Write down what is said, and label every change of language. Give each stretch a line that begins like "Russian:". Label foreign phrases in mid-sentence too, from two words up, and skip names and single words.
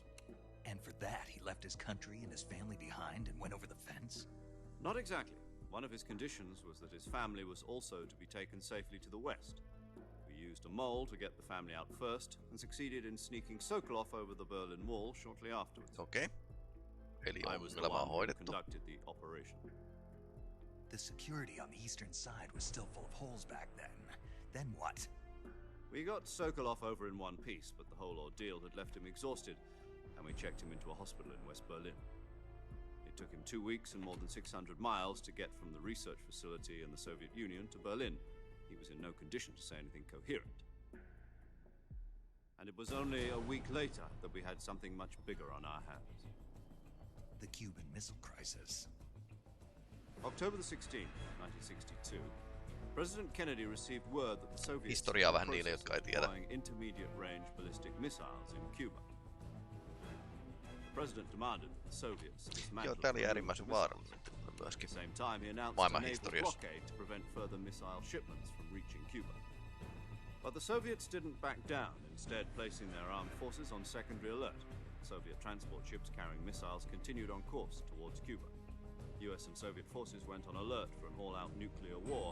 English: And for that, he left his country and his family behind and went over the fence? Not exactly. One of his conditions was that his family was also to be taken safely to the west. We used a mole to get the family out first and succeeded in sneaking Sokolov over the Berlin Wall shortly afterwards.
Finnish: Okei. Eli
English: I was the
Finnish: ongelma
English: one who
Finnish: hoidettu.
English: conducted the operation. The security on the eastern side was still full of holes back then. Then what? We got Sokolov over in one piece, but the whole ordeal had left him exhausted, and we checked him into a hospital in West Berlin. It took him 2 weeks and more than 600 miles to get from the research facility in the Soviet Union to Berlin. He was in no condition to say anything coherent. And it was only a week later that we had something much bigger on our hands. The Cuban Missile Crisis. October the 16th, 1962, President Kennedy received word that the Soviets
Finnish: Historiaa
English: were
Finnish: vähän niille,
English: process
Finnish: jotka ei
English: of
Finnish: tiedä.
English: deploying intermediate-range ballistic missiles in Cuba. The president demanded that the Soviets
Finnish: Joo,
English: dismantle
Finnish: tää oli
English: the
Finnish: äärimmäisen
English: missiles.
Finnish: vaarallinen tilanne
English: At
Finnish: myöskin.
English: the same time, he announced a
Finnish: Maailman
English: naval
Finnish: historiassa.
English: blockade to prevent further missile shipments from reaching Cuba. But the Soviets didn't back down, instead placing their armed forces on secondary alert. Soviet transport ships carrying missiles continued on course towards Cuba. US and Soviet forces went on alert for an all-out nuclear war.